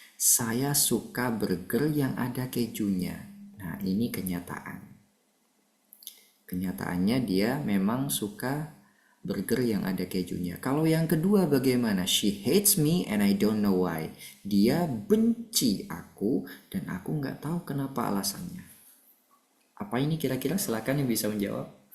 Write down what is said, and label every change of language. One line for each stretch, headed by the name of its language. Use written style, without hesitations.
Indonesian: Saya suka burger yang ada kejunya. Nah, ini kenyataan. Kenyataannya dia memang suka burger yang ada kejunya. Kalau yang kedua bagaimana?
English: She hates me and I don't know why.
Indonesian: Dia benci aku dan aku nggak tahu kenapa alasannya. Apa ini kira-kira? Silakan yang bisa menjawab.